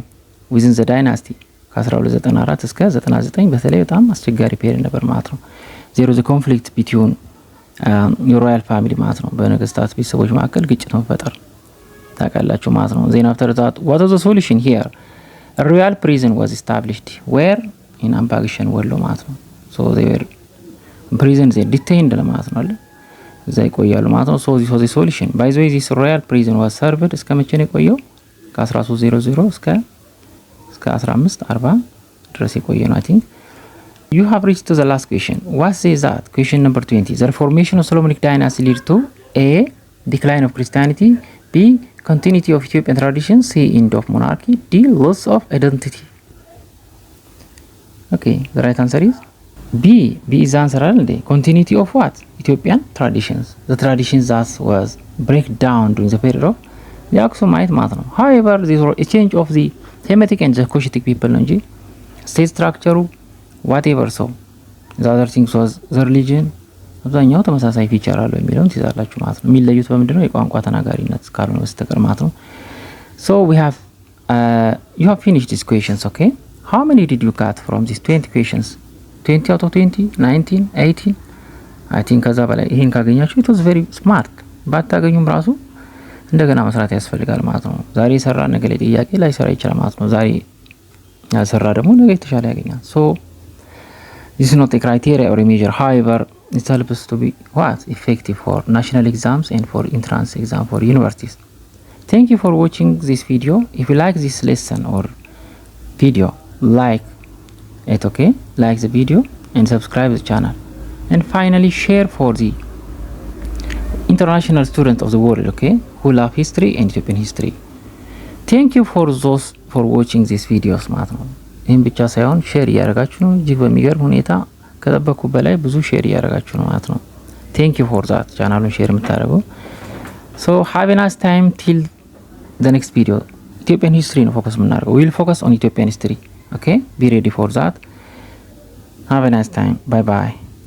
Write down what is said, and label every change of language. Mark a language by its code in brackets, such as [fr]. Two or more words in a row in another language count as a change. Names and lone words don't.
[en] within the dynasty. [am] ከ1294 እስከ 99 በተለይ በጣም አስቸጋሪ ፔሪድ ነበር ማለት ነው። [en] there was a conflict between [am] የሮያል ፋሚሊ ማለት ነው፣ በነገስታት ቤተሰቦች መካከል ግጭት መፈጠር ታውቃላችሁ ማለት ነው። ዜና [en] after that, what was the solution here? A royal prison was established where? in [am] አምባግሸን ወሎ ማለት ነው። [en] so they were prison, they detained [am] ማለት ነው አይደል፣ እዛ ይቆያሉ ማለት ነው። [en] so this was the solution. by the way, this royal prison was served [am] እስከ መቼ ነው የቆየው? ከ1300 እስከ 1540 ድረስ የቆየ ነው። [en] I think you have reached to the last question. What says that? Question number 20. The reformation of Solomonic dynasty lead to A. decline of Christianity, B. continuity of Ethiopian tradition, C. end of monarchy, D. loss of identity. Okay, the right answer is B. B is the answer. Continuity of what? Ethiopian traditions. The traditions that was break down during the period of the Aksumite [am] ማለት ነው። [en] However, this was a change of the Semitic and the Cushitic people [am] ነው እንጂ [en] state structure whatever, so the other things was the religion [am] አብዛኛው ተመሳሳይ ፊቸር አለው የሚለውን ትይዛላችሁ ማለት ነው። የሚለዩት በምንድነው? የቋንቋ ተናጋሪነት ካልሆነ በስተቀር ማለት ነው። [en] So we have you have finished these questions, okay? How many did you got from these 20 questions? 20 out of 20, 19, 18? I think [am] ከዛ በላይ ይሄን ካገኛችሁ [en] it was very smart። [am] ባታገኙም ራሱ እንደገና መስራት ያስፈልጋል ማለት ነው። ዛሬ ሰራ ነገ ላይ ጥያቄ ላይ ሰራ ይችላል ማለት ነው። ዛሬ ያሰራ ደግሞ ነገ የተሻለ ያገኛል። [en] So this is not a criteria or a measure. However, it helps to be what? effective for national exams and for entrance exam for universities. Thank you for watching this video. If you like this lesson or video, like it, okay? Like the video and subscribe the channel. And finally, share for the international students of the world, okay? who love history and Ethiopian history. Thank you for those for watching these videos [am] ማለት ነው። ይህም ብቻ ሳይሆን ሼር እያደረጋችሁ ነው። እጅግ በሚገርም ሁኔታ ከጠበቁ በላይ ብዙ ሼር እያደረጋችሁ ነው ማለት ነው። [en] Thank you for that. [am] ቻናሉን ሼር የምታደርጉ [en] so have a nice time till the next video. Ethiopian history [am] ነው ፎከስ የምናደርገው. [en] We will focus on Ethiopian history. Okay? Be ready for that. Have a nice time. Bye bye.